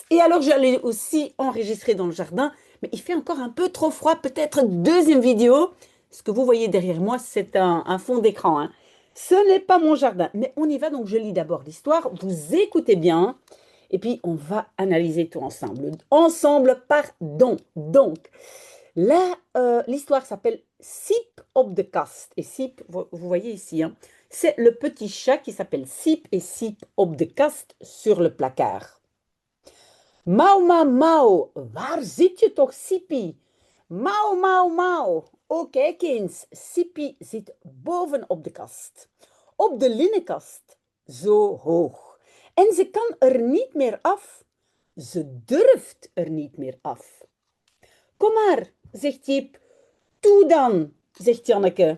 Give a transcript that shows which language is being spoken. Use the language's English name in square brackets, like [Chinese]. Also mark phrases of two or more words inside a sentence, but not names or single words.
[French] Et alors j'allais aussi enregistrer dans le jardin, mais il fait encore un peu trop froid, peut-être deuxième vidéo. Ce que vous voyez derrière moi, c'est un fond d'écran, hein. Ce n'est pas mon jardin, mais on y va, donc je lis d'abord l'histoire, vous écoutez bien, et puis on va analyser tout ensemble. Ensemble, pardon. Donc, là, l'histoire s'appelle Siep op de kast. Et Siep, vous voyez ici, hein, c'est le petit chat qui s'appelle Siep et Siep op de kast sur le placard. Mau, mau, mau, [Dutch] waar zit je toch, Siepie? Mau, mau, mau. Oh, kijk eens, Siepie zit boven op de kast. Op de linnenkast, zo hoog. En ze kan er niet meer af. Ze durft er niet meer af. Kom maar, zegt Jip. Toe dan, zegt Janneke.